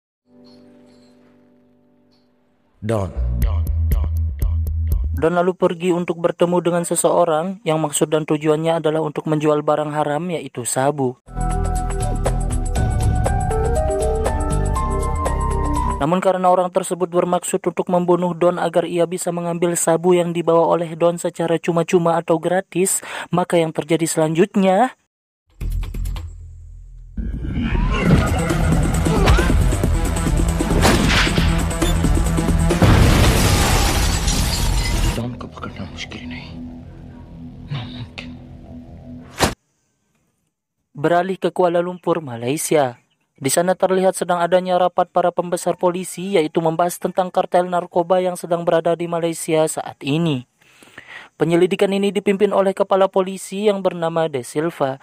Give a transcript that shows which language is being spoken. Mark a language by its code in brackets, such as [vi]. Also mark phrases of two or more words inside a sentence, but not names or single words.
[id] Don lalu pergi untuk bertemu dengan seseorang yang maksud dan tujuannya adalah untuk menjual barang haram, yaitu sabu. Namun karena orang tersebut bermaksud untuk membunuh Don agar ia bisa mengambil sabu yang dibawa oleh Don secara cuma-cuma atau gratis, maka yang terjadi selanjutnya... [hi] डॉन को पकड़ना मुश्किल नहीं, नामुमकिन। [id] Beralih ke Kuala Lumpur, Malaysia. Di sana terlihat sedang adanya rapat para pembesar polisi, yaitu membahas tentang kartel narkoba yang sedang berada di Malaysia saat ini. Penyelidikan ini dipimpin oleh kepala polisi yang bernama De Silva.